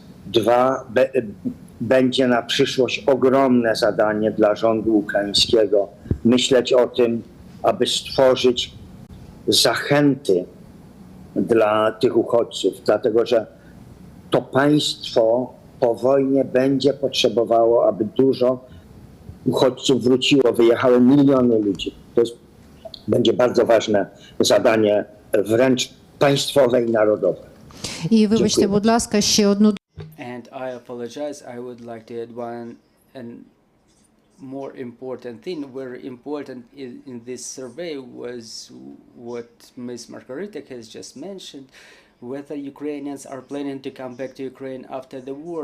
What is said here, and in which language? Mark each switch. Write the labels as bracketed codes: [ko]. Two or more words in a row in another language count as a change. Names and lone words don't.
[pl] Dwa, będzie na przyszłość ogromne zadanie dla rządu ukraińskiego myśleć o tym, aby stworzyć zachęty dla tych uchodźców, dlatego że to państwo po wojnie będzie potrzebowało, aby dużo uchodźców wróciło, wyjechały miliony ludzi. Będzie bardzo ważne zadanie, wręcz państwowe i narodowe. [uk] і вибачте, будь ласка, ще одну [en] And I apologize, I would like to add one and more important thing. Very important in this survey was what Ms. Margarita has just mentioned, whether Ukrainians are planning to come back to Ukraine after the war.